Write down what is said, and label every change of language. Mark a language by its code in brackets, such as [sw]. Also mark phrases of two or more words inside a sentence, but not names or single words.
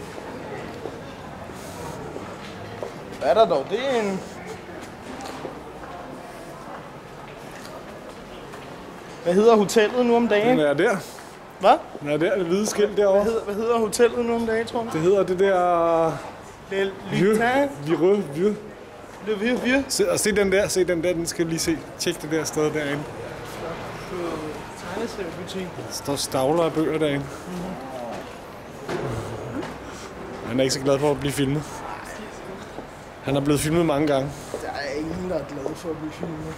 [da] Hvad er der dog derinde? Hvad hedder hotellet nu om dagen? Den er der. Hvad? Den er der, det hvide skilt derovre. Hvad hedder hotellet nu om dagen, tror du? Det hedder det der... Le Lutin? Vieux. Le Vieux? Se den der, den skal lige se. Tjek det der sted derinde. Tegneseriebutik. Der står stavler af bøger derinde. Han er ikke så glad for at blive filmet. Han er blevet filmet mange gange. Der er ingen, der er glad for at blive filmet.